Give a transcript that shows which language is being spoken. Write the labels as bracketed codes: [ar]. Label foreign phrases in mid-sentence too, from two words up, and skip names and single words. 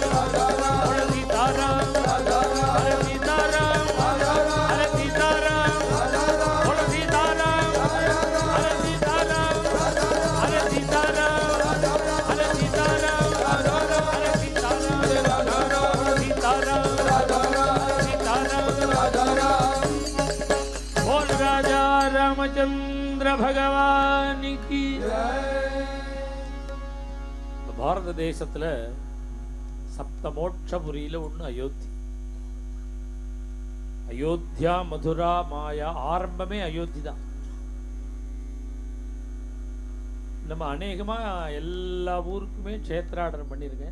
[hi] बोलो सीताराम, अरे सीताराम, अरे सीताराम बोलो सीताराम, अरे सीताराम, अरे सीताराम, अरे सीताराम, अरे सीताराम, बोल राजा रामचंद्र भगवान की। [ta] பாரத தேசத்துல சப்தமோட்சபுரியில ஒண்ணு அயோத்தி. அயோத்தியா மதுரா மாயா ஆரம்பமே அயோத்தி தான். நம்ம அநேகமா எல்லா ஊருக்குமே க்ஷேத்ராடனம் பண்ணியிருக்கேன்.